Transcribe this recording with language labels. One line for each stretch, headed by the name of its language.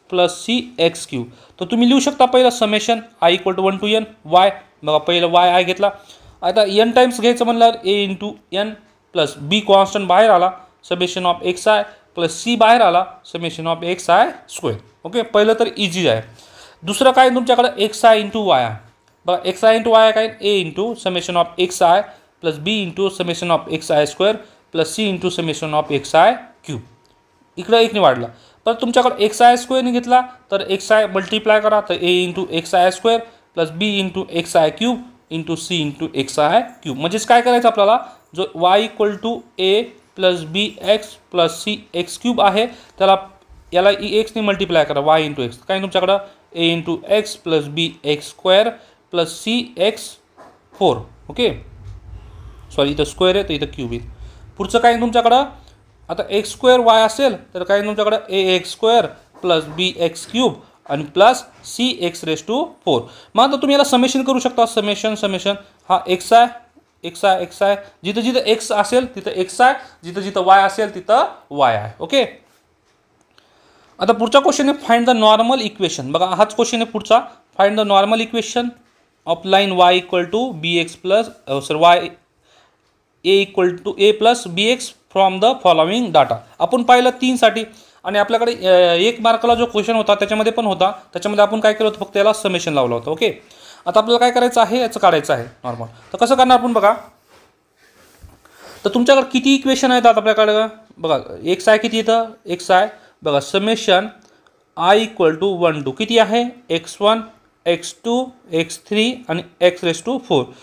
Marathi: Plus C x cube. तर तुम्ही लिहू शकता पहिलं summation I equal to 1 to n Y. बघा पहिलं वाय आय घेतला. आता एन टाइम्स घ्यायचं म्हणल्यावर ए इंटू एन प्लस बी कॉन्स्टंट बाहेर आला summation of X I plus C बाहेर आला summation of X I square. Okay, पहिलं तर इझी आहे. दुसरं काय तुमच्याकडे एक्स आय इंटू वाय आहे. बघा एक्स आय इंटू वाय काय ए into summation of X I plus B into summation of X I square plus C into summation of X I cube. इकडं एकने वाढला. तर तुमच्याकडे एक्स आय स्क्वेअरने घेतला तर एक्स आय मल्टिप्लाय करा तर ए into X I square plus B into X I cube into C into X I cube. म्हणजेच काय करायचं आपल्याला, जो y equal to A plus B x plus C x cube आहे त्याला याला एक्सने मल्टिप्लाय करा वाय इंटू एक्स. काय तुमच्याकडं ए इंटू एक्स प्लस बी x square plus C x 4. Okay, sorry इथं स्क्वेअर आहे तर इथं क्यूब येईल. पुढचं काय तुमच्याकडं आता एक्स स्क्वेअर वाय असेल तर काय तुमच्याकडं ए एक्स स्क्वेअर प्लस बी एक्स क्यूब आणि plus C x raise to 4. मग आता तुम्ही याला समेशन करू शकता. समेशन हा X I X I X I जिथं जिथं एक्स असेल तिथं एक्स आय, जिथं जिथं वाय असेल तिथं वाय आहे. ओके, आता पुढचा क्वेश्चन आहे
English: Find the normal equation.
Marathi: बघा हाच क्वेश्चन आहे पुढचा.
English: Find the normal equation of line Y equal to B X plus Y A equal to A plus B X from the following data.
Marathi: आपण पाहिलं 3 साठी आणि आपल्याकडे 1 मार्काला जो क्वेश्चन होता त्याच्यामध्ये पण होता. त्याच्यामध्ये आपण काय केलं होतं, फक्त याला समेशन लावलं होतं. ओके, आता आपल्याला काय करायचं आहे, याचं काढायचं आहे नॉर्मल. तर कसं करणार आपण बघा. तर तुमच्याकडे किती इक्वेशन आहेत आता आपल्याकडे बघा. एक्स आय किती येतं, एक्स आय बघा summation I equal to 1 to किती आहे x1 x2 x3 आणि x रेस टू 4.